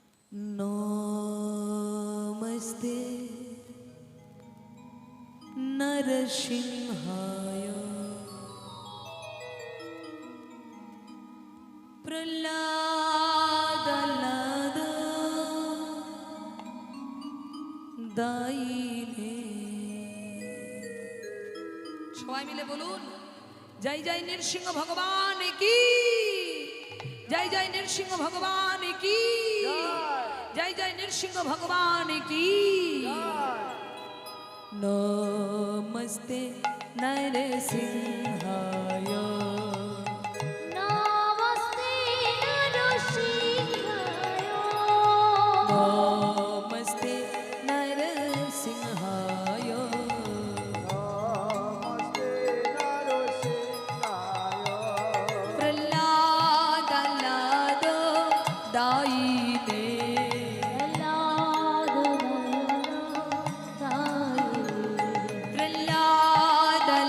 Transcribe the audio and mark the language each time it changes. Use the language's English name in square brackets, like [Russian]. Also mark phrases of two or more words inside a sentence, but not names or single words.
[Sanskrit] नमस्ते नरसिंहाय प्रह्लाद दायिने [Bangla] সবাই মিলে বলুন জয় জয় নৃসিংহ ভগবান কি জয় জয় নৃসিংহ ভগবান কি জয় জয় নৃসিংহ ভগবান কি [Sanskrit] নমস্তে নরসিংহায় नमस्ते नरसिंहाय नमस्ते नरसिंहाय प्रह्लाद दायिने प्रह्लाद